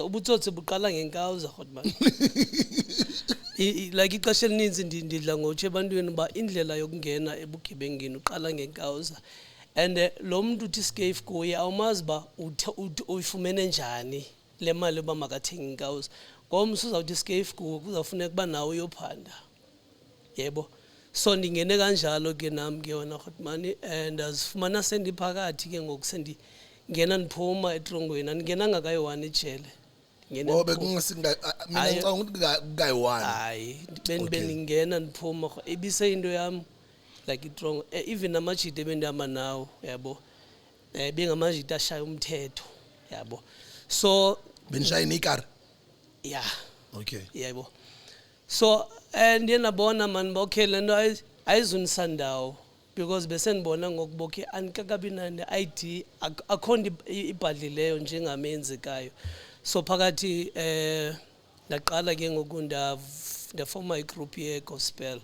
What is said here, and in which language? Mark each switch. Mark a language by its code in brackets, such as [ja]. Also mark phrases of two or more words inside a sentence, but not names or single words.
[xh] Ubutsotsi buqala ngenkawuza, Khodmani. Like ixesha elininzi ndidla ngotsho ebantwini uba indlela yokungena ebugebengini uqala ngenkawuza, and lo muntu uthi scave kuye awumazi uba uyifumene njani le mali yoba makathenga inkawuza. Ngomso uzawuthi scave kuwe kuzawufuneka uba nawe uyophanda, yebo. So ndingene kanjalo ke nam ke wena Khodmani, and ndazifumana sendiphakathi ke ngoku sendingena ndiphuma etrongweni. Andingenanga kayi-one ejele. [zu] Oh, mina ngicabanga ukuthi kayi-one. [xh] Hayi, bendingena ndiphuma, ibiseyinto yam like itrongo. Even amajita ebendihamba nawo, yabo, bengamajita ashaya umthetho, yabo. So benishayini ikari? [en] Yeah. Okay. [zu] Yebo. [xh] So ndiye ndabona mani uba okay le nto ayizunisa ndawo because besendibona ngokuba okay andikakabi ne-ID, akho nto ibhadlileyo njengamenzekayo. So phakathi ndaqala ke ngoku ndafoma igroup ye-gospel.